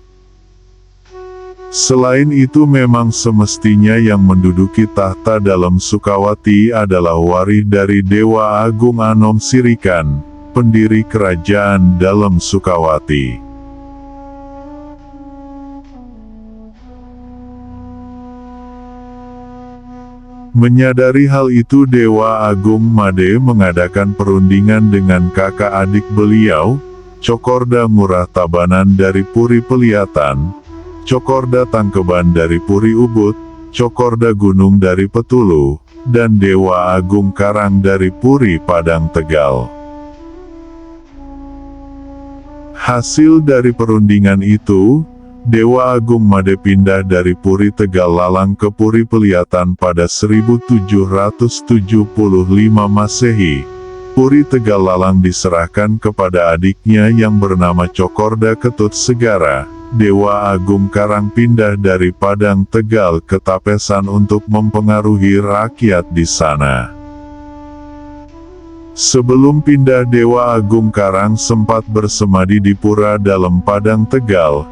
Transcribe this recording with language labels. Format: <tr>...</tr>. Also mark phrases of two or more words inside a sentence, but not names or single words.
<id>Selain itu memang semestinya yang menduduki tahta dalam Sukawati adalah waris dari Dewa Agung Anom Sirikan, pendiri kerajaan dalam Sukawati. Menyadari hal itu Dewa Agung Made mengadakan perundingan dengan kakak adik beliau, Cokorda Ngurah Tabanan dari Puri Peliatan, Cokorda Tangkeban dari Puri Ubud, Cokorda Gunung dari Petulu, dan Dewa Agung Karang dari Puri Padang Tegal. Hasil dari perundingan itu, Dewa Agung Made pindah dari Puri Tegal Lalang ke Puri Peliatan pada 1775 Masehi. Puri Tegal Lalang diserahkan kepada adiknya yang bernama Cokorda Ketut Segara. Dewa Agung Karang pindah dari Padang Tegal ke Tapesan untuk mempengaruhi rakyat di sana. Sebelum pindah Dewa Agung Karang sempat bersemadi di pura dalam Padang Tegal.</id>